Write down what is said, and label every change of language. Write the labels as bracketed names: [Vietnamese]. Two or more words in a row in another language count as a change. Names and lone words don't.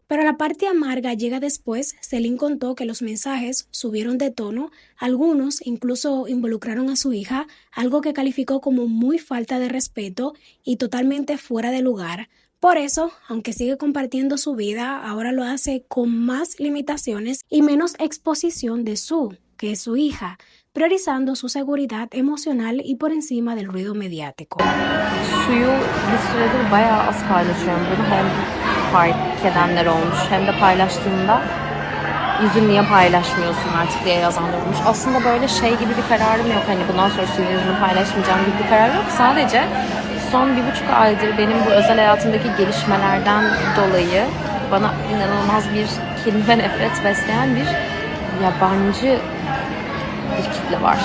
[Spanish] Pero la parte amarga llega después. Celine contó que los mensajes subieron de tono, algunos incluso involucraron a su hija, algo que calificó como muy falta de respeto y totalmente fuera de lugar. Por eso, aunque sigue compartiendo su vida, ahora lo hace con más limitaciones y menos exposición de que es su hija, priorizando su seguridad emocional y por encima del ruido mediático. [Turkish] Suyu bir süredir bayağı az paylaşıyorum bunu. Hem fark edenler olmuş hem de paylaştığımda yüzünü niye paylaşmıyorsun artık diye yazanlar olmuş. Aslında böyle şey gibi bir kararım yok. Hani bundan sonra suyun yüzünü paylaşmayacağım gibi bir karar yok. Sadece son 1,5 aydır benim bu özel hayatımdaki gelişmelerden dolayı bana inanılmaz bir kelime nefret besleyen bir yabancı bir kitle var.